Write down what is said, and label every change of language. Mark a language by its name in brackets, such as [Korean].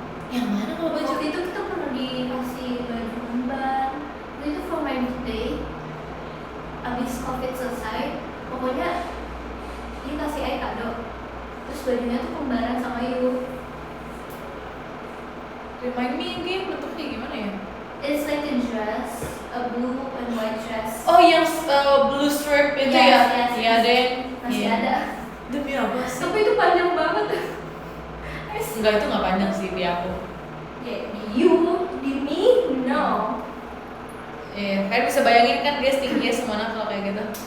[Indonesian] Yang mana kalau baju? Waktu itu kita pernah dikasih baju kembar. Itu [English] for my birthday. [Indonesian] Abis COVID selesai, pokoknya dia kasih ayah kado. Terus bajunya tuh kembaran sama Yu. [English] Remind me again, [Indonesian] bentuknya gimana ya? [English] It's like a dress, a blue and white dress. [Indonesian] Oh yang [English] blue stripe [Indonesian] itu ya? Iya deh. Masih ada. Demi apa sih? Tapi itu panjang banget. Enggak, itu nggak panjang sih di aku. Ya, di you, di me, no. Kayak bisa bayangin kan dia tingginya semana kalau kayak gitu.